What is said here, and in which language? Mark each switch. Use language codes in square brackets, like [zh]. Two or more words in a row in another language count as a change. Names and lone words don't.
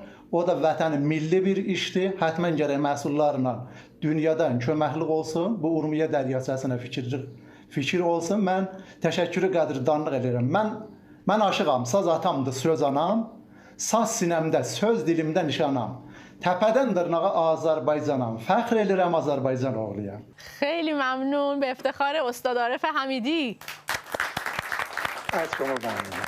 [az] O da vətənin milli bir işdir. Hətmən gərək məsullarla dünyadan köməklik olsun. Bu Urmiya dəryasəsinə fikir olsun. Mən təşəkkürü qədirdanlıq edirəm. Mən aşığam, saz atamdır, söz anam. Saz sinəmdə, söz dilimdə nişanam. Təpədən dırnağa Azərbaycanam. Fəxr edirəm Azərbaycan oğluyam. [fa] خیلی ممنون. به افتخار استاد عارف حمیدی. از شما ممنونم.